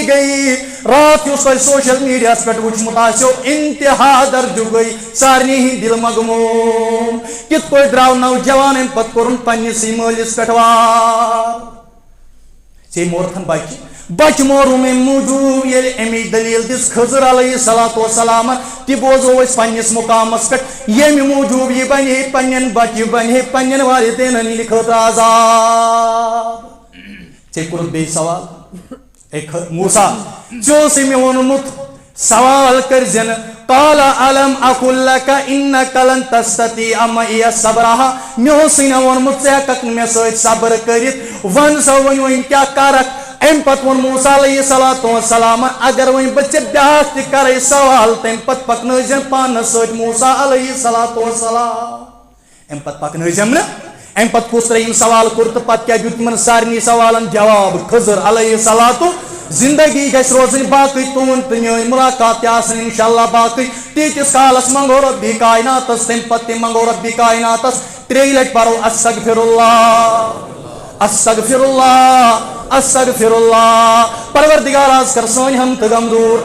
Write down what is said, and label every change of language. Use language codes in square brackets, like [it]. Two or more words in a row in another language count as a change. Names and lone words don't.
[ks] گٔیی رات یُس تۄہہِ سوشل میڈیاہس پٮ۪ٹھ وٕچھمُت آسیو انتہا درجُک گٔے سارنٕے ہٕنٛدۍ دِل مگموٗم کِتھ پٲٹھۍ درٛاو نوجوان امہِ پتہٕ کوٚرُن پننسٕے مٲلِس پٮ۪ٹھ وار ژےٚ مورتھن بچہ مورُم امہِ موٗجوٗب ییٚلہِ امِچ دٔلیٖل دِژ خضر علیہ الصلوۃ والسلامن تہِ بوزو أسۍ پننس مقامس پٮ۪ٹھ ییٚمہِ موٗجوٗب یہِ بنے پننٮ۪ن بچہِ بنے پننٮ۪ن والدینن ہِنٛدِ خٲطرٕ عذاب ژےٚ کوٚرُتھ بیٚیہِ سوال اے موسیٰ ژےٚ اوسُے مےٚ ووٚنمُت سوال کٔرزِ نہٕ [ar] قال الم اقل لك انك لن تستطيع معي صبرا [ks] مےٚ اوسُے نہ ووٚنمُت ژٕ ہٮ۪ککھ نہٕ مےٚ سۭتۍ صبر کٔرِتھ وَن سا وۄنۍ کیٛاہ کرکھ امہِ پتہٕ ووٚن موسیٰ علیہ الصلوۃ والسلام اگر وۄنۍ بہٕ ژےٚ بیٛاکھ تہِ کرے سوال تمہِ پتہٕ پکنٲیزٮ۪ن پانس سۭتۍ موسیٰ علیہ الصلوۃ والسلام امہِ پتہٕ پکنٲیزٮ۪م نہٕ امہِ پتہٕ کُس ترٛیٚیِم سوال کوٚر تہٕ پتہٕ کیٛاہ دیُت تِمن سارنٕے سوالن جواب خضر علیہ الصلوۃ زندگی گژھِ روزٕنۍ باقٕے تُہُنٛد تہٕ میٲنۍ مُلاقات تہِ آسٕنۍ انشاءاللہ باقٕے تیٖتِس کالس منگو رۄبہِ کائناتس تمہِ پتہٕ تہِ منگو رۄبہِ کائناتس 3 لٹہِ پرو [ar] استغفر اللہ استغفر اللہ استغفر اللہ [ks] پروردگار آز کر سٲنۍ ہم تہٕ غم دوٗر